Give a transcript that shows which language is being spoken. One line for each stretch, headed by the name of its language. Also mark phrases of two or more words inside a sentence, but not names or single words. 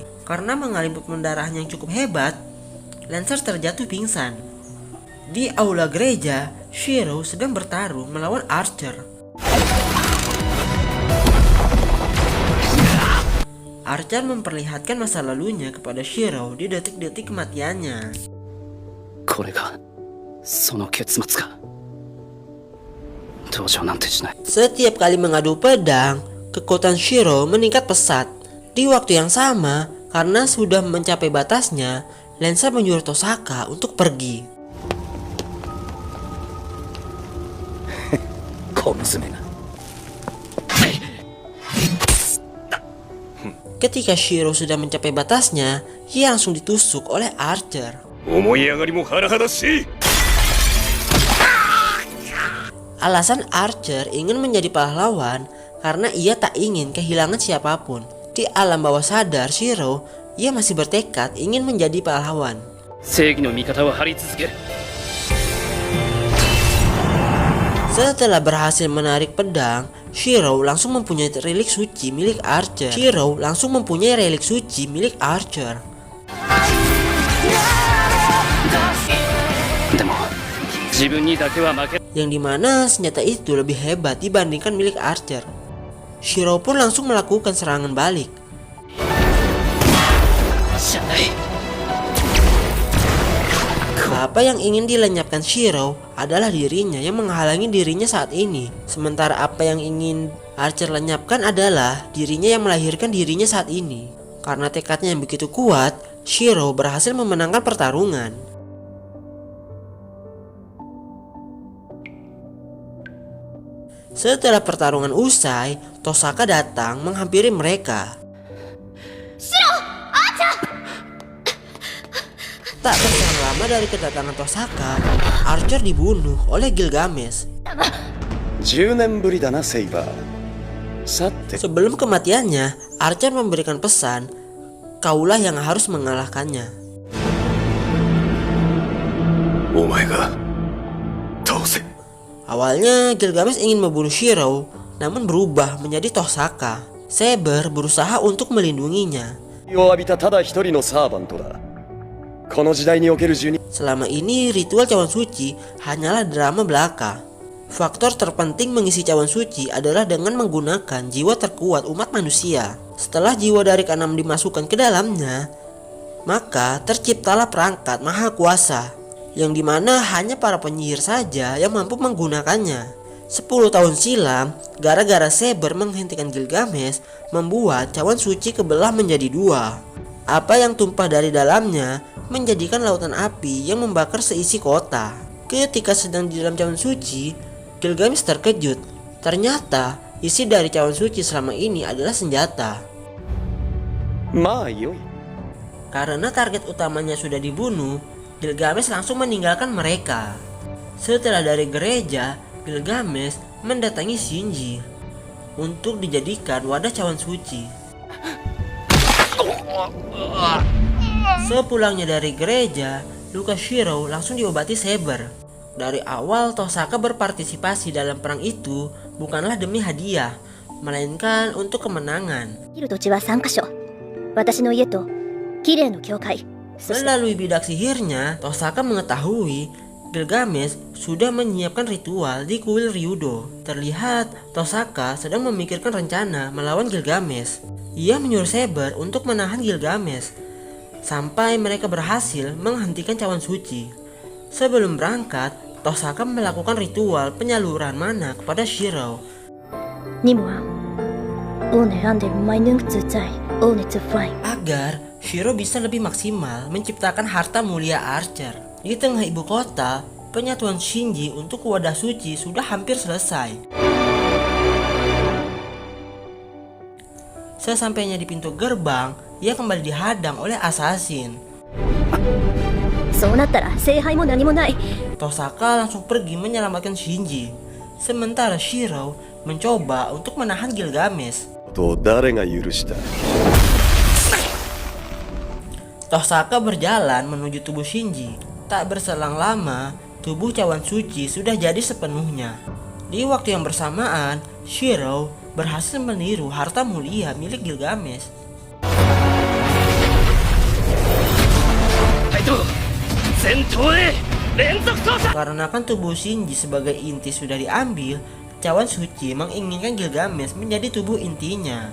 Indonesian: Karena mengalami pendarahan yang cukup hebat, Lancer terjatuh pingsan. Di aula gereja, Shiro sedang bertarung melawan Archer. Archer memperlihatkan masa lalunya kepada Shiro di detik-detik kematiannya.
Japanese: これがその結末か。同情なんてしない。
Indonesian: Setiap kali mengadu pedang, kekuatan Shiro meningkat pesat. Di waktu yang sama, karena sudah mencapai batasnya, Lancer menyuruh Tosaka untuk pergi.
Japanese: 小娘が。
Indonesian: Ketika Shiro sudah mencapai batasnya, ia langsung ditusuk oleh Archer.
Japanese: 思い上がりも甚だしい
Indonesian: Alasan Archer ingin menjadi pahlawan karena ia tak ingin kehilangan siapapun. Di alam bawah sadar Shiro, ia masih bertekad ingin menjadi pahlawan.
Japanese: 正義の味方を張り続ける。
Indonesian: Setelah berhasil menarik pedang, Shiro langsung mempunyai relik suci milik Archer.
Japanese: でも自分にだけは負け。
Indonesian: Yang dimana senjata itu lebih hebat dibandingkan milik Archer. Shiro pun langsung melakukan serangan balik.
Japanese: じゃない。
Indonesian: Apa yang ingin dilenyapkan Shiro adalah dirinya yang menghalangi dirinya saat ini. Sementara apa yang ingin Archer lenyapkan adalah dirinya yang melahirkan dirinya saat ini. Karena tekadnya yang begitu kuat, Shiro berhasil memenangkan pertarungan. Setelah pertarungan usai, Tosaka datang menghampiri mereka. Tak berselang lama dari kedatangan Tosaka, Archer dibunuh oleh Gilgamesh.
Japanese: 10 年ぶりだなセイバーさて
Indonesian: Sebelum kematiannya, Archer memberikan pesan, kaulah yang harus mengalahkannya.
Japanese: お前が倒せ。
Indonesian: Awalnya Gilgamesh ingin membunuh Shiro, namun berubah menjadi Tosaka. Saber berusaha untuk melindunginya.
Japanese: を浴びたただ一人のサーバントだ。この時代における12
Indonesian: Selama ini ritual cawan suci hanyalah drama belaka. Faktor terpenting mengisi cawan suci adalah dengan menggunakan jiwa terkuat umat manusia. Setelah jiwa dari keenam dimasukkan ke dalamnya, maka terciptalah perangkat maha kuasa, yang dimana hanya para penyihir saja yang mampu menggunakannya. 10 tahun silam, gara-gara Saber menghentikan Gilgamesh, membuat cawan suci kebelah menjadi dua. Apa yang tumpah dari dalamnya menjadikan lautan api yang membakar seisi kota. Ketika sedang di dalam cawan suci, Gilgamesh terkejut. Ternyata isi dari cawan suci selama ini adalah senjata.
Japanese: まあよい。
Indonesian: Karena target utamanya sudah dibunuh, Gilgamesh langsung meninggalkan mereka. Setelah dari gereja, Gilgamesh mendatangi Shinji untuk dijadikan wadah cawan suci. Sepulangnya dari gereja, luka Shiro langsung diobati Saber. Dari awal Tosaka berpartisipasi dalam perang itu bukanlah demi hadiah, melainkan untuk kemenangan.
Japanese: 生きる土地は3カ所。私の家と綺麗の教会。そして
Indonesian: Melalui bidak sihirnya, Tosaka mengetahui Gilgamesh sudah menyiapkan ritual di kuil Ryudo. Terlihat Tosaka sedang memikirkan rencana melawan Gilgamesh. Ia menyuruh Saber untuk menahan Gilgamesh sampai mereka berhasil menghentikan cawan suci. Sebelum berangkat, Tosaka melakukan ritual penyaluran mana kepada Shiro. 任務はオーネランデルマイヌンクツーツァイオーネツーファイ Agar Shiro bisa lebih maksimal menciptakan harta mulia Archer. Di tengah ibu kota, penyatuan Shinji untuk wadah suci sudah hampir selesai. Sesampainya di pintu gerbang, ia kembali dihadang oleh assassin.
Japanese: そうなったら聖杯も何もない。
Indonesian: Tosaka langsung pergi menyelamatkan Shinji. Sementara Shiro mencoba untuk menahan Gilgamesh.
Japanese: と誰が許した。
Indonesian: Tosaka berjalan menuju tubuh Shinji. Tak berselang lama, tubuh cawan suci sudah jadi sepenuhnya. Di waktu yang bersamaan, Shiro berhasil meniru harta mulia milik Gilgamesh. Karena kan tubuh Shinji sebagai inti sudah diambil, cawan suci menginginkan Gilgamesh menjadi tubuh intinya.